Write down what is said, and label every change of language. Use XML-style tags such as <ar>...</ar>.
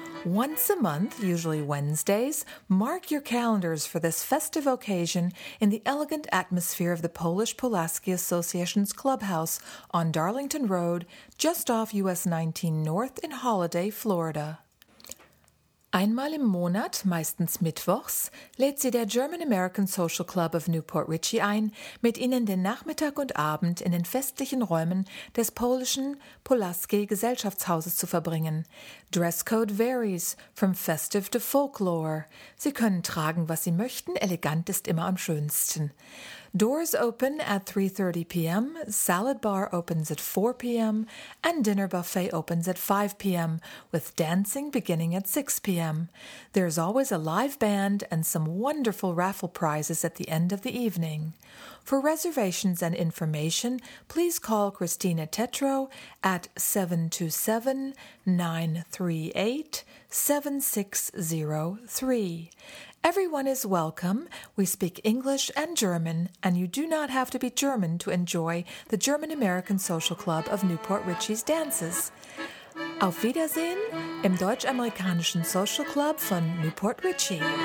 <en>Once a month, usually Wednesdays, mark your calendars for this festive occasion in the elegant atmosphere of the Polish Pulaski Association's clubhouse on Darlington Road, just off US 19 North in Holiday, Florida.</en> <de>Einmal im Monat, meistens mittwochs, lädt sie der German-American Social Club of Newport Richey ein, mit ihnen den Nachmittag und Abend in den festlichen Räumen des polnischen Pulaski-Gesellschaftshauses zu verbringen.</de> <en>Dresscode varies from festive to folklore.</en> <de>Sie können tragen, was sie möchten, elegant ist immer am schönsten.</de> <en>Doors open at 3:30 p.m., salad bar opens at 4 p.m., and dinner buffet opens at 5 p.m., with dancing beginning at 6 p.m. There's always a live band and some wonderful raffle prizes at the end of the evening. For reservations and information, please call Christina Tetro at 727-938-7603. Everyone is welcome. We speak English and German, and you do not have to be German to enjoy the German-American Social Club of Newport Richey's dances.</en> <de>Auf Wiedersehen im Deutsch-Amerikanischen Social Club von Newport Richey.</de>